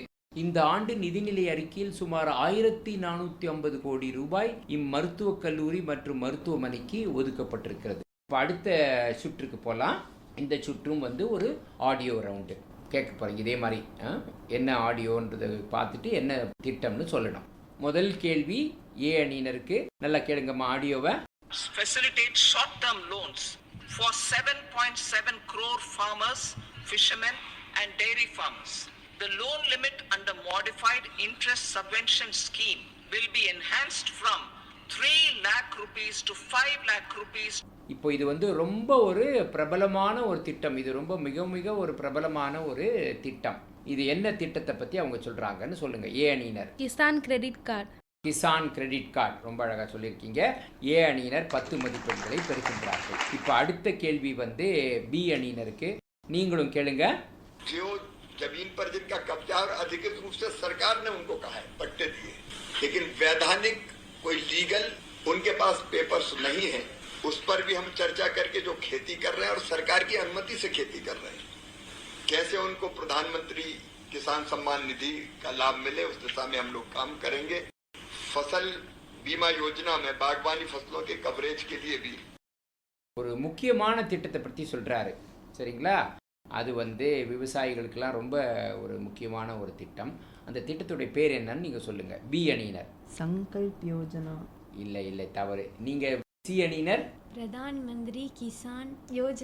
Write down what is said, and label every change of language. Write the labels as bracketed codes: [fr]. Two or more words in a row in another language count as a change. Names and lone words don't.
[ta] இந்த ஆண்டு நிதிநிலை அறிக்கையில் சுமார் 1450 கோடி ரூபாய் இம்மருத்துவக் கல்லூரி மற்றும் மருத்துவமனைக்கு ஒதுக்கப்பட்டிருக்கிறது. இப்போ அடுத்த சுற்றுக்கு போகலாம். இந்த சுற்றும் வந்து ஒரு [en] audio round [ta] கேட்க போகிறீங்க. இதே மாதிரி என்ன ஆடியோன்றதை பார்த்துட்டு என்ன திட்டம்னு சொல்லணும். முதல் கேள்வி ஏ அணியினருக்கு. நல்லா கேளுங்கம்மா ஆடியோவை. [en] Facilitate short-term loans for 7.7 crore farmers, fishermen and dairy farmers. The loan limit under modified interest subvention scheme will be enhanced from 3 lakh rupees to 5 lakh rupees. [ta] இப்போ இது வந்து ரொம்ப ஒரு பிரபலமான ஒரு திட்டம். இது ரொம்ப மிக ஒரு பிரபலமான ஒரு திட்டம். இது என்ன திட்டத்தை பற்றி அவங்க சொல்கிறாங்கன்னு சொல்லுங்கள். ஏ அணியினர். கிசான் கிரெடிட் கார்டு. கிசான் கிரெடிட் கார்டு. ரொம்ப அழகாக சொல்லியிருக்கீங்க. ஏ அணியினர் 10 மதிப்பெண்களை பெறுகின்றார்கள். இப்போ அடுத்த கேள்வி வந்து பி அணியினருக்கு. நீங்களும் கேளுங்க. [hi] जो जमीन पर जिनका कब्जा और अधिकृत रूप से सरकार ने उनको कहा है पट्टे दिए, लेकिन वैधानिक कोई लीगल उनके पास पेपर्स नहीं है, उस पर भी हम चर्चा करके जो खेती कर रहे हैं और सरकार की अनुमति से खेती कर रहे हैं, कैसे उनको प्रधानमंत्री किसान सम्मान निधि का लाभ मिले, उस दिशा में हम लोग काम करेंगे. फसल बीमा योजना में बागवानी फसलों के कवरेज के लिए भी [ta] ஒரு முக்கியமான திட்டத்தை பற்றி சொல்கிறாரு. சரிங்களா, அது வந்து விவசாயிகளுக்கெல்லாம் ரொம்ப ஒரு முக்கியமான ஒரு திட்டம். அந்த திட்டத்துடைய பேர் என்னன்னு நீங்கள் சொல்லுங்கள். பி அணியினர். சங்கல்ப் யோஜனா. இல்லை தவறு. நீங்கள் சி அணியினர். பிரதான் மந்திரி கிசான் யோஜனா.